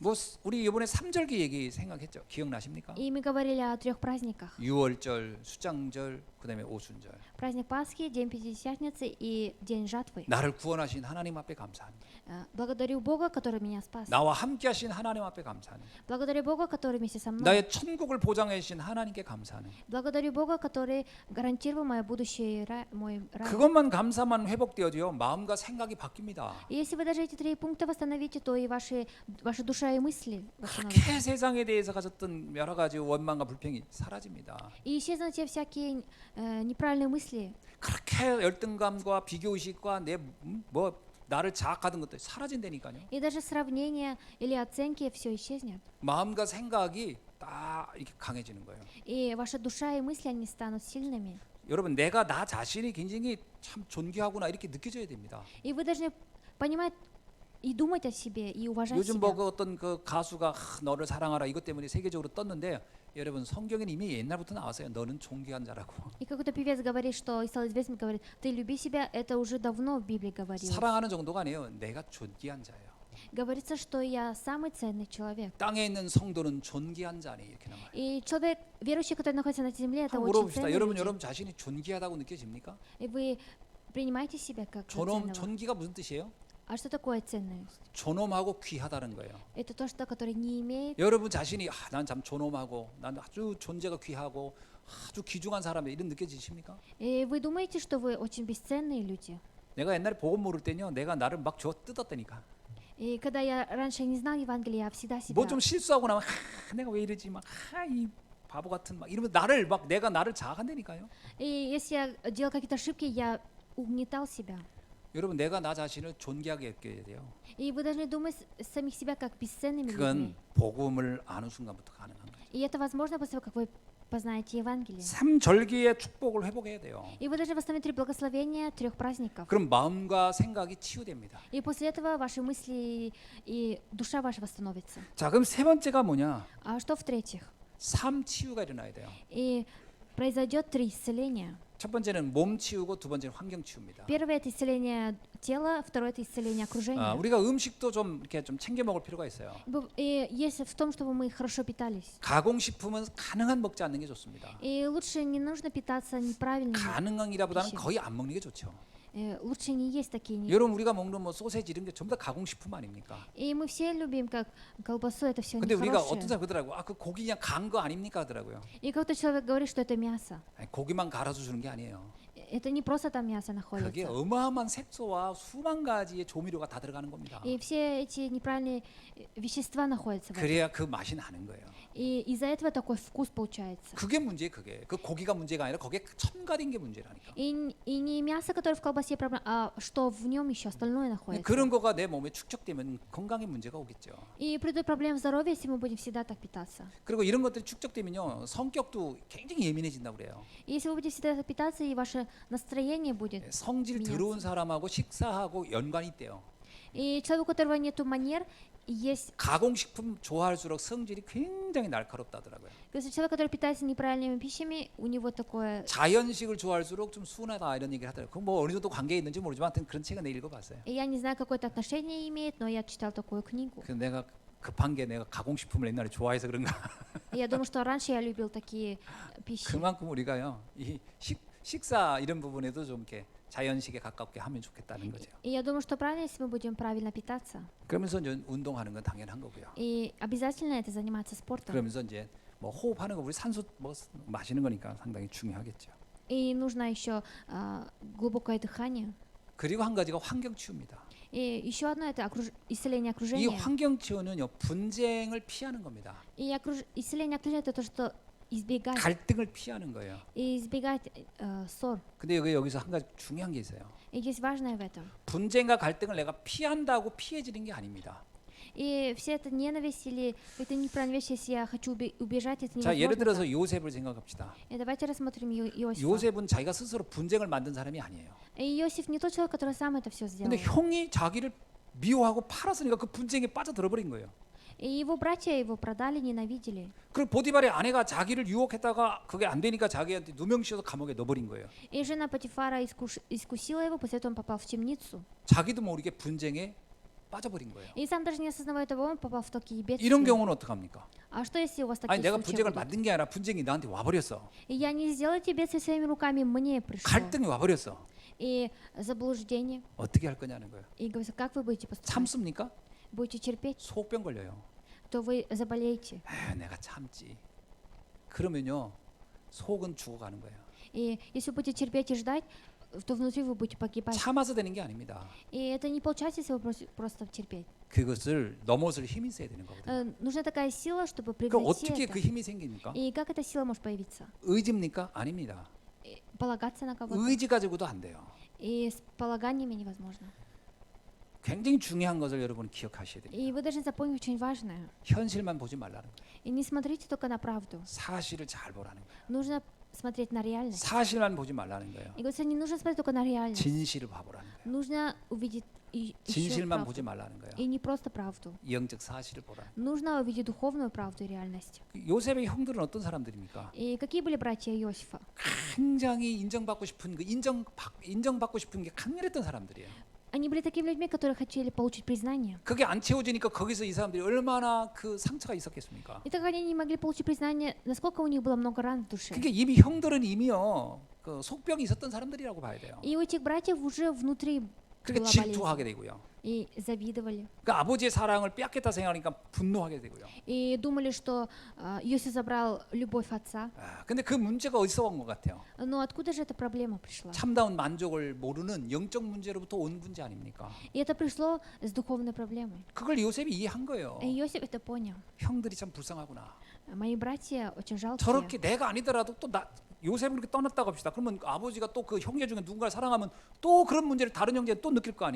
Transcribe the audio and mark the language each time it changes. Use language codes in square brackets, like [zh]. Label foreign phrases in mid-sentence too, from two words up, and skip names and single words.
[ko] 뭐 우리 이번에 삼절기 얘기 생각했죠. 기억나십니까? [ru] И мы говорили о 3 праздниках. [ko] 유월절, 수장절, 그다음에 오순절. [ru] Праздник Пасхи, День Пятидесятницы и День Жатвы. [ko] 나를 구원하신 하나님 앞에 감사합니다. [ru] Благодарю Бога, который меня спас. [ko] 나와 함께하신 하나님 앞에 감사합니다. [ru] Благодарю Бога, который вместе со мной. [ko] 나의 천국을 보장해 주신 하나님께 감사하는. [ru] Благодарю Бога, который гарантировал мое будущее, мой рай. [ko] 그것만 감사만 회복되어지요. 마음과 생각이 바뀝니다. [ru] И если вы даже эти 3 пункта восстановите, то и ваша душа и мысли восстановятся. [ko] 그렇게 세상에 대해서 가졌던 여러 가지 원망과 불평이 사라집니다. [ru] И исчезнут те всякие неправильные мысли. [ko] 그렇게 열등감과 비교의식과 내 나를 자학하던 것들이 사라진다니까요. [ru] И даже сравнение или оценки все исчезнет. [ko] 마음과 생각이 딱 이렇게 강해지는 거예요. [ru] И ваша душа и мысли они станут сильными. [ko] 여러분 내가 나 자신이 굉장히 참 존귀하구나 이렇게 느껴져야 됩니다. [ru] И вы должны понимать и думать о себе и уважать [ko] 요즘 [ru] себя. [ko] 그 어떤 그 가수가 너를 사랑하라 이것 때문에 세계적으로 떴는데 여러분 성경에는 이미 옛날부터 나왔어요. 너는 존귀한 자라고. [ru] И какой-то певец говорит, что и стал известным, говорит, ты люби себя, это уже давно в Библии говорилось. [ko] 사랑하는 정도가 아니에요. 내가 존귀한 자예요. [ru] Говорится, что я самый ценный человек. [ko] 땅에 있는 성도는 존귀한 자니 이렇게 나와요. [ru] И человек, верующий, который находится на этой земле, это [ko] 한번 [ru] очень [ko] 물어봅시다. [ru] ценный. [ko] 여러분 여러분 자신이 존귀하다고 느껴집니까? [ru] И вы принимаете себя как [ko] 존엄 [ru] ценного. [ko] 존귀가 무슨 뜻이에요? [ru] А что такое ценность? [ko] 존엄하고 귀하다는 거예요. [ru] Это то, что которое не имеет. [ko] 여러분 자신이 난 참 존엄하고 난 아주 존재가 귀하고 아주 귀중한 사람이다 이런 느껴지십니까? [ru] И вы думаете, что вы очень бесценные люди. [ko] 내가 옛날에 복음 모를 때는요. 내가 나를 막 뜯었다니까. [ru] И когда я раньше не знал Евангелия, я всегда себя. [ko] 뭐 좀 실수하고 나면 내가 왜 이러지 막 이 바보 같은 막 이러면 나를 막 내가 나를 자학한다니까요. [ru] И если я делал какие-то ошибки, я угнетал себя. [ko] 여러분 내가 나 자신을 존귀하게 여겨야 돼요. [ru] И вы должны думать самих себя как бесценными людьми. [ko] 그건 복음을 아는 순간부터 가능한 거예요. [ru] И это возможно после того, как вы познаете Евангелие. [ko] 삼절기의 축복을 회복해야 돼요. [ru] И вы должны восстановить 3 благословения 3 праздников. [ko] 그럼 마음과 생각이 치유됩니다. [ru] И после этого ваши мысли и душа ваша восстановится. [ko] 자, 그럼 세 번째가 뭐냐? [ru] А что в-третьих? [ko] 삶 치유가 일어나야 돼요. [ru] И произойдет 3 исцеления. [ko] 첫 번째는 몸 치유고 두 번째는 환경 치유입니다. [ru] Первое это исцеление тела, второе это исцеление окружения. [ko] 우리가 음식도 좀 이렇게 좀 챙겨 먹을 필요가 있어요. [ru] И есть в том, чтобы мы хорошо питались. [ko] 가공식품은 가능한 먹지 않는 게 좋습니다. [ru] И лучше не нужно питаться неправильно. [ko] 가능한이라보다는 거의 안 먹는 게 좋죠. [ru] Лучше не есть такие. [ko] 여러분 우리가 먹는 뭐 소세지 이런 게 전부 다 가공식품 아닙니까? [ru] И мы все любим как колбасу, это все [ko] 근데 우리가 [ru] нехорошее. [ko] 어떤 사람 그러더라고. 그 고기 그냥 간 거 아닙니까 하더라고요. [ru] И какой-то человек говорит, что это мясо. [ko] 아니, 고기만 갈아서 주는 게 아니에요. [ru] Это не просто там мясо [ko] 그게 [ru] находится. [ko] 어마어마한 색소와 수만 가지의 조미료가 다 들어가는 겁니다. [ru] И все эти неправильные вещества находятся в этом. [ko] 그래야 그 맛이 나는 거예요. [ru] И из-за этого такой вкус получается. [ko] 그게 문제예요. 그게 그 고기가 문제가 아니라 거기에 첨가된 게 문제라니까. [ru] И не мясо, которое в колбасе проблема, а что в нем еще остальное находится. [ko] 그런 거가 내 몸에 축적되면 건강에 문제가 오겠죠. [ru] И придут проблемы здоровья, если мы будем всегда так питаться. [ko] 그리고 이런 것들이 축적되면요 성격도 굉장히 예민해진다고 그래요. [ru] И если вы будете всегда так питаться, и ваше настроение будет. [ko] 성질 더러운 사람하고 식사하고 연관이 있대요. [ru] И человек, у которого нету манер, есть. [ko] 가공식품 좋아할수록 성질이 굉장히 날카롭다더라고요. [ru] Если человек, который питается неправильными пищами, у него такое. [ko] 자연식을 좋아할수록 좀 순하다 이런 얘기를 하더라고요. 그 뭐 어느 정도 관계 있는지 모르지만 하여튼 그런 책은 내가 읽어봤어요. [ru] И я не знаю, какое-то отношение имеет, но я читал такую книгу. [ko] 그래서 내가 급한 게 내가 가공식품을 옛날에 좋아해서 그런가. [ru] И я думаю, что раньше я любил такие пищи. [ko] 그만큼 우리가요 이 식사 이런 부분에도 좀 이렇게 자연식에 가깝게 하면 좋겠다는 거죠. [ru] И я думаю, что правильно, если мы будем правильно питаться. [ko] 그러면서 이제 운동하는 건 당연한 거고요. [ru] И обязательно это заниматься спортом. [ko] 그러면서 이제 뭐 호흡하는 거 우리 산소 뭐 마시는 거니까 상당히 중요하겠죠. [ru] И нужно еще глубокое дыхание. [ko] 그리고 한 가지가 환경 치유입니다. [ru] И еще одно это исцеление [ko] 이 [ru] окружения. [ko] 환경 치유는요 분쟁을 피하는 겁니다. [ru] И исцеление окружения это то, что избегать, [ko] 갈등을 피하는 거예요. [ru] и избегать ссор. [ko] 근데 여기서 한 가지 중요한 게 있어요. [ru] И есть важное в этом. [ko] 분쟁과 갈등을 내가 피한다고 피해지는 게 아닙니다. [ru] И вся эта ненависть или это неправильная вещь, если я хочу убежать, это [ko] 자, 예를 [ru] невозможно. [ko] 들어서 요셉을 생각합시다. [ru] И давайте рассмотрим Иосифа. [ko] 요셉은 자기가 스스로 분쟁을 만든 사람이 아니에요. [ru] И Иосиф не тот человек, который сам это все сделал. [ko] 근데 형이 자기를 미워하고 팔았으니까 그 분쟁에 빠져들어 버린 거예요. [ru] И его братья его продали, ненавидели. [ko] 그리고 보디발의 아내가 자기를 유혹했다가 그게 안 되니까 자기한테 누명 씌워서 감옥에 넣어버린 거예요. [ru] И жена Потифара искусила его, после этого он попал в темницу. [ko] 자기도 모르게 분쟁에 빠져버린 거예요. [ru] И сам даже не осознавая того, он попал в такие [ko] 이런 [ru] бедствия. [ko] 경우는 어떡합니까? [ru] А что если у вас [ko] 아니 [ru] такие [ko] 내가 [ru] случаи [ko] 분쟁을 [ru] будут? [ko] 만든 게 아니라 분쟁이 나한테 와버렸어. [ru] И я не сделал эти бедствия своими руками, мне пришло. [ko] 갈등이 와버렸어. [ru] И заблуждение. [ko] 어떻게 할 거냐는 거예요. [ru] И говорится, как вы будете поступать? [ko] 참습니까? [ru] Будете терпеть, [ko] 속병 걸려요. [ru] то вы заболеете. [ko] 내가 참지. 그러면요 속은 죽어가는 거예요. [ru] И если вы будете терпеть и ждать, то внутри вы будете погибать. [ko] 참아서 되는 게 아닙니다. [ru] И это не получается, если вы просто терпеть. [ko] 그것을 넘어설 힘이 있어야 되는 거거든요. [ru] Нужна такая сила, чтобы [ko] 그럼 [ru] превзойти [ko] 어떻게 [ru] это. [ko] 그 힘이 생깁니까? [ru] И как эта сила может появиться? [ko] 의지입니까? 아닙니다. [ru] Полагаться на кого-то. [ko] 의지 가지고도 안 돼요. [ru] И с полаганиями невозможно. [ko] 굉장히 중요한 것을 여러분 기억하셔야 됩니다. [ru] И вы должны запомнить очень важное. [ko] 현실만 보지 말라는 거예요. [ru] И не смотрите только на правду. [ko] 사실을 잘 보라는 거예요. [ru] Нужно смотреть на реальность. [ko] 사실만 보지 말라는 거예요. [ru] И говорится, не нужно смотреть только на реальность. [ko] 진실을 봐보라는 거예요. [ru] Нужно увидеть еще [ko] 진실만 보지 [ru] правду. [ko] 말라는 거예요. [ru] И не просто правду. [ko] 영적 사실을 보라. [ru] Нужно увидеть духовную правду и реальность. [ko] 요셉의 형들은 어떤 사람들입니까? [ru] И какие были братья Иосифа? [ko] 굉장히 인정받고 싶은 그 인정받고 싶은 게 강렬했던 사람들이에요. [ru] Они были такими людьми, которые хотели получить признание. [ko] 그게 안 채워지니까 거기서 이 사람들이 얼마나 그 상처가 있었겠습니까? [ru] И так как они не могли получить признание, насколько у них было много ран в душе. [ko] 그게 이미 형들은 이미요 그 속병이 있었던 사람들이라고 봐야 돼요. [ru] И у этих братьев уже внутри [ko] 그렇게 [ru] была [ko] 질투하게 [ru] болезнь. [ko] 되고요. [ru] И завидовали. [ko] 그러니까 아버지의 사랑을 빼앗겠다 생각하니까 분노하게 되고요. [ru] И думали, что Иосиф забрал любовь отца. [ko] 근데 그 문제가 어디서 온 것 같아요? [ru] Но откуда же эта проблема пришла? [ko] 참다운 만족을 모르는 영적 문제로부터 온 문제 아닙니까? [ru] И это пришло с духовной проблемой. [ko] 그걸 요셉이 이해한 거예요. [ru] И Иосиф это понял. [ko] 형들이 참 불쌍하구나. [ru] Мои братья очень жалкие. [ko] 저렇게 내가 아니더라도 또 요셉을 그렇게 떠났다고 합시다. 그러면 아버지가 또 그 형제 중에 누군가를 사랑하면 또 그런 문제를 다른 형제는 또 느낄 거 아니에요.